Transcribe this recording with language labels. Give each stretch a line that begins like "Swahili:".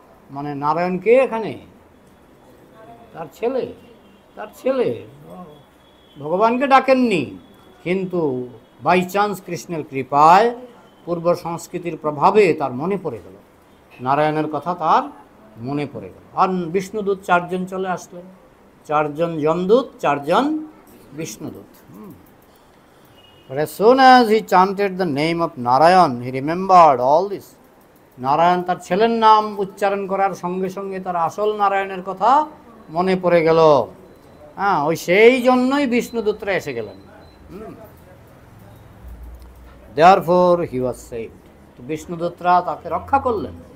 Bangla: মানে নারায়ণ কে এখানে? তার ছেলে ভগবানকে ডাকেননি, কিন্তু বাই চান্স কৃষ্ণের কৃপায়, পূর্ব সংস্কৃতির প্রভাবে তার মনে পড়ে গেল, নারায়ণের কথা তার মনে পড়ে গেল। আর বিষ্ণুদূত 4 জন চলে আসলেন, 4 জন যমদূত, 4 জন বিষ্ণুদূত।
English: But as soon as he chanted the name of Narayan, he remembered all this.
Bangla: Narayan, তার ছেলের নাম উচ্চারণ করার সঙ্গে সঙ্গে তার আসল নারায়ণের কথা মনে পড়ে গেল। হ্যাঁ, ওই সেই জন্যই বিষ্ণুদূতরা এসে গেলেন।
English: Therefore he was saved.
Bangla: তো বিষ্ণুদূতরা তাকে রক্ষা করলেন।